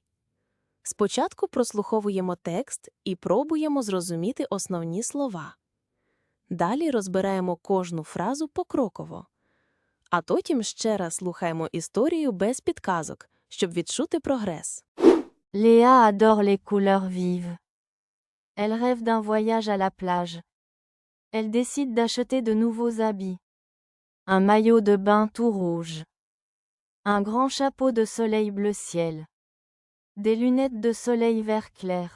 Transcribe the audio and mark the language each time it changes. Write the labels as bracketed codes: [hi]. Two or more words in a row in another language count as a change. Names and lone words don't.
[uk] Спочатку прослуховуємо текст і пробуємо зрозуміти основні слова. Далі розбираємо кожну фразу покроково. А потім ще раз слухаємо історію без підказок, щоб відчути прогрес. [fr] Léa adore les couleurs vives. Elle rêve d'un voyage à la plage. Elle décide d'acheter de nouveaux habits. Un maillot de bain tout rouge. Un grand chapeau de soleil bleu ciel. Des lunettes de soleil vert clair.